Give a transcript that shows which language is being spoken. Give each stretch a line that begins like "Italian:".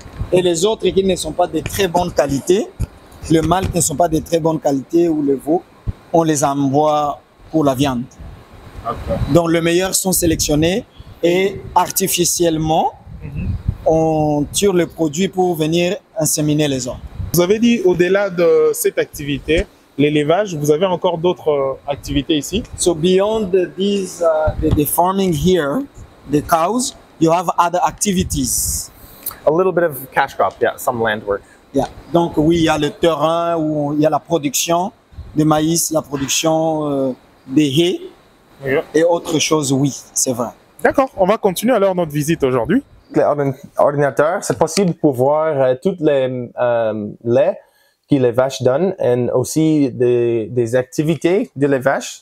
French: Et les autres qui ne sont pas de très bonne qualité, le mâle qui ne sont pas de très bonne qualité ou le veau, on les envoie pour la viande. Donc les meilleurs sont sélectionnés et artificiellement, on tire le produit pour venir inséminer les autres. Vous avez dit au-delà de cette activité, l'élevage, vous avez encore d'autres activités ici?
English: So beyond these, the farming here, the cows, you have other activities. A little bit of cash crop, yeah, some land work. Yeah.
French: Donc oui, il y a le terrain où il y a la production de maïs, la production des haies Oui. et autre chose, oui, c'est vrai. D'accord, on va continuer alors notre visite aujourd'hui. L'ordinateur, c'est possible pour voir toutes les laits que les vaches donnent et aussi des activités de les vaches.